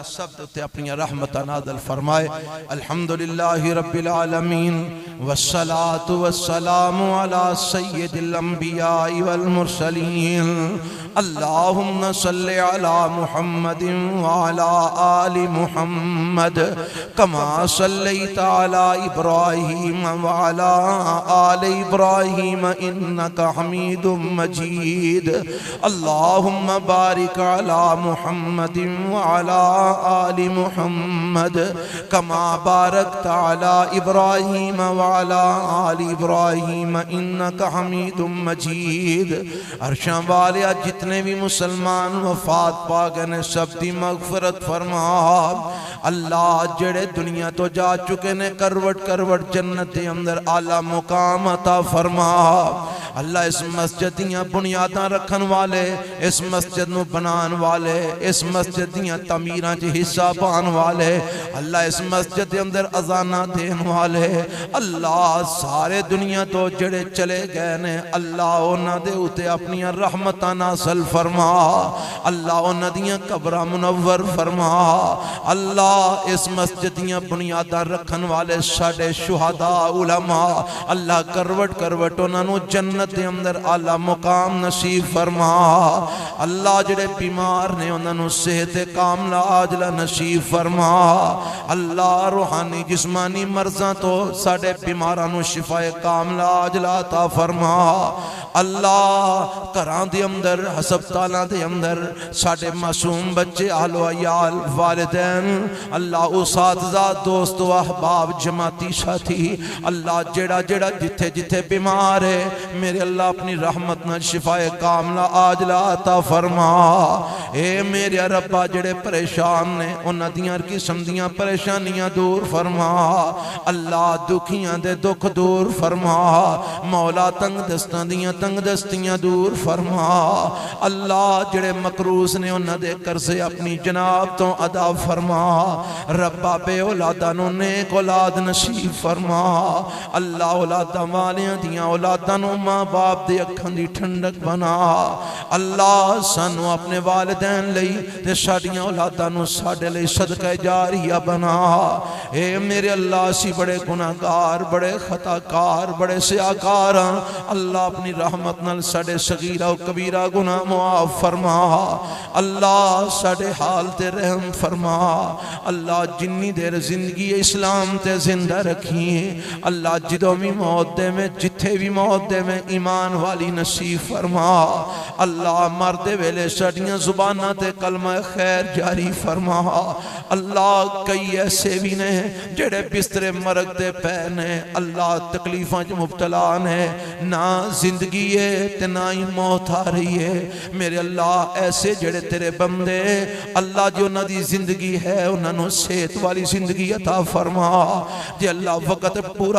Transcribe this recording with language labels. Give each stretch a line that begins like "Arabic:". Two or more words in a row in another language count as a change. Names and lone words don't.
Punjabi: سب دوتے اپنی رحمت نازل فرمائے
Arabic: الحمدللہ رب العالمین والصلاة والسلام علی سید الانبیاء والمرسلین اللہم صلی علی محمد وعلی آل محمد کما صلیت علی ابراہیم وعلی آل ابراہیم انکا حمید مجید اللہم بارک علی محمد وعلی آل محمد کما بارکت علی ابراہیم وعلی آل ابراہیم انکا حمید مجید
Punjabi: عرشاں والیا جتنے بھی مسلمان وفات پا گئے سب دی مغفرت فرما اللہ جڑے دنیا تو جا چکے نے کروٹ کروٹ جنت اندر اعلیٰ مقام عطا فرما اللہ اس مسجد دیاں بنیاداں رکھن والے، اس مسجد نو بنان والے، اس مسجد دیاں تعمیراں چ حصہ پان والے، اللہ اس مسجد دے اندر اذاناں دین والے، اللہ سارے دنیا تو جڑے چلے گئے نے اللہ انہاں دے اوتے اپنی رحمتاں نازل فرما، اللہ انہاں دیاں قبراں منور فرما، اللہ اس مسجد دیاں بنیاداں رکھن والے ساڈے شہداء علماء اللہ کروٹ کروٹ انہاں نو جنت دے اندر اعلی مقام نصیب فرما، اللہ جڑے بیمار نے انہاں نو صحت کاملہ عاجلہ نصیب فرما، اللہ روحانی جسمانی مرضاں تو ساڈے بیماراں نو شفا کاملہ عاجلہ عطا فرما، اللہ گھراں دے اندر ہسپتالاں دے اندر ساڈے معصوم بچے اہل و عیال والدین اللہ اساتذہ دوست و احباب جماعتی ساتھی اللہ جڑا جڑا جتھے جتھے بیمار ہے میرے اللہ اپنی رحمت نہ شفا کاملہ عاجلہ عطا فرما، اے میرے ربا جڑے پریشان نے انہاں دیاں ہر قسم دیاں پریشانیاں دور فرما، اللہ دکھیاں دے دکھ دور فرما، مولا تنگ دستاں دیاں تنگ دستیاں دور فرما، اللہ جڑے مقروض نے انہاں دے قرضے اپنی جناب تو ادا فرما، ربا بے اولاداں نو نیک اولاد نصیب فرما، اللہ اولاداں والیاں دیاں اولاداں نو ماں باپ دے اکھاں دی ٹھنڈک بنا، اللہ سانو اپنے والدین لئی تے ساڈیاں اولاداں نو ساڈے لئی صدقہ جاریہ بنا، اے میرے اللہ سی بڑے گناہگار بڑے خطاکار بڑے سیاکار اللہ اپنی رحمت نال ساڈے صغیرہ و کبیرہ گناہ معاف فرما، اللہ ساڈے حال تے رحم فرما، اللہ جنی دیر زندگی اسلام تے زندہ رکھیں، اللہ جدوں بھی موت دے میں جتھے بھی موت دے میں ایمان والی نصیب فرما، اللہ مردے ویلے ساڈیاں زباناں تے کلمہ خیر جاری فرما، اللہ کئی ایسے بھی نے جڑے بستر مرگ دے پے نے اللہ تکلیفاں جو مبتلا نے نہ زندگی ہے تے نہ ہی موت آ رہی ہے، میرے اللہ ایسے جڑے تیرے بندے اللہ جو انہاں دی زندگی ہے انہاں نو صحت والی زندگی عطا فرما، جے اللہ وقت پورا